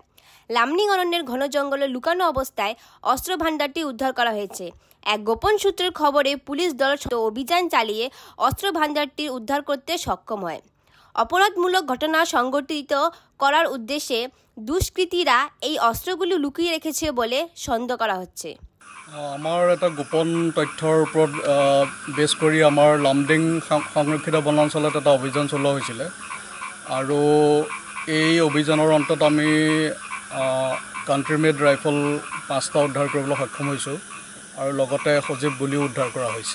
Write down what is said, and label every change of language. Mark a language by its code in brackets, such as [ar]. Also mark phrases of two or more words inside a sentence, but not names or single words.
[bn] লামনিং অরণ্যের ঘন জঙ্গলে লুকানো অবস্থায় অস্ত্রভাণ্ডারটি উদ্ধার করা হয়েছে। এক গোপন সূত্রের খবরে পুলিশ দল অভিযান চালিয়ে অস্ত্রভাণ্ডারটি উদ্ধার করতে সক্ষম হয়। অপরাধমূলক ঘটনা সংঘটিত করার উদ্দেশ্যে দুষ্কৃতীরা এই অস্ত্রগুলি লুকিয়ে রেখেছে বলে সন্দেহ করা হচ্ছে। [as] আমাৰ এটা গোপন তথ্যৰ ওপৰত বেছ কৰি আমাৰ লামডিং সংৰক্ষিত বনাঞ্চলত এটা অভিযান চলোৱা হৈছিলে আৰু এই অভিযানৰ অন্তত আমি [en] country made rifle [as] 5টা উদ্ধাৰ কৰিবলৈ সক্ষম হৈছোঁ আৰু লগতে সজীৱ গুলিও উদ্ধাৰ কৰা হৈছে।